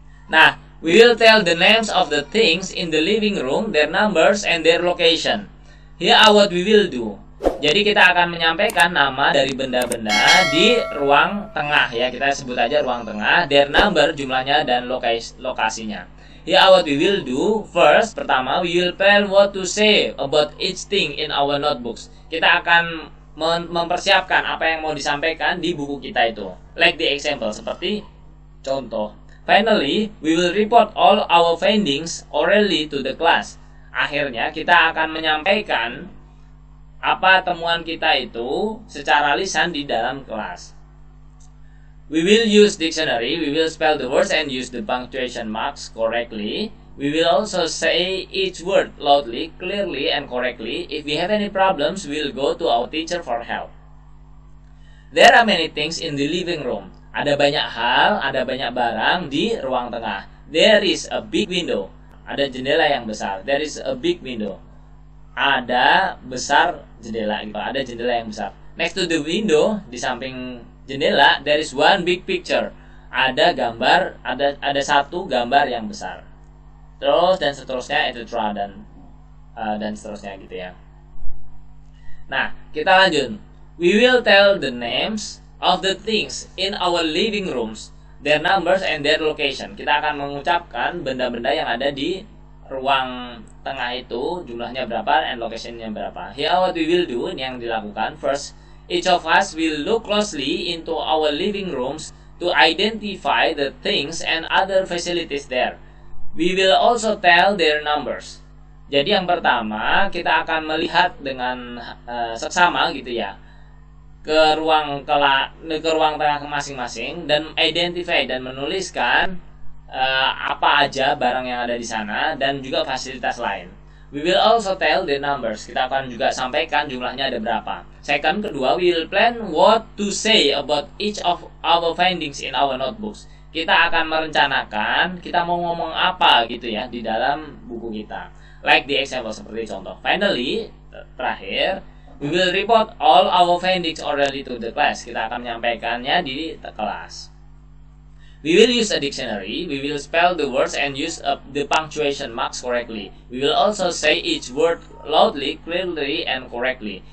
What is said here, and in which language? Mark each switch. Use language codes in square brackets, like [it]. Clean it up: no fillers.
[en] Nah, we will tell the names of the things in the living room, their numbers and their location. Here are what we will do. [id] Jadi kita akan menyampaikan nama dari benda-benda di ruang tengah ya, kita sebut aja ruang tengah, [en] their number [id] jumlahnya dan lokasinya. [en] Here are what we will do. First, [id] pertama, [en] we will plan what to say about each thing in our notebooks. [id] Kita akan mempersiapkan apa yang mau disampaikan di buku kita itu. [en] Like the example, [id] seperti contoh. [en] Finally, we will report all our findings orally to the class. [id] Akhirnya kita akan menyampaikan apa temuan kita itu secara lisan di dalam kelas. [en] We will use dictionary, we will spell the words and use the punctuation marks correctly. We will also say each word loudly, clearly and correctly. If we have any problems, we will go to our teacher for help. There are many things in the living room. [id] Ada banyak hal, ada banyak barang di ruang tengah. [en] There is a big window. [id] Ada jendela yang besar. [en] There is a big window. [id] Ada besar jendela gitu. Ada jendela yang besar. [en] Next to the window, [id] di samping jendela, [en] there is one big picture. [id] Ada gambar, ada satu gambar yang besar. Terus dan seterusnya, etc. dan seterusnya gitu ya. Nah, kita lanjut. [en] We will tell the names of the things in our living rooms, their numbers and their location. [id] Kita akan mengucapkan benda-benda yang ada di ruang tengah itu, jumlahnya berapa and locationnya berapa. [en] Here what we will do, [id] ini yang dilakukan. [en] First, each of us will look closely into our living rooms to identify the things and other facilities there. We will also tell their numbers. [id] Jadi yang pertama, kita akan melihat dengan seksama gitu ya, ke ruang tengah masing-masing dan identify dan menuliskan apa aja barang yang ada di sana dan juga fasilitas lain. [en] We will also tell the numbers. [id] Kita akan juga sampaikan jumlahnya ada berapa. [en] Second, [id] kedua, [en] we will plan what to say about each of our findings in our notebooks. [id] Kita akan merencanakan kita mau ngomong apa gitu ya di dalam buku kita. [en] Like the example, [id] seperti contoh. [en] Finally, [id] terakhir, [en] we will report all our findings orally to the class. [id] Kita akan menyampaikannya di kelas. [en] We will use a dictionary. We will spell the words and use the punctuation marks correctly. We will also say each word loudly, clearly, and correctly.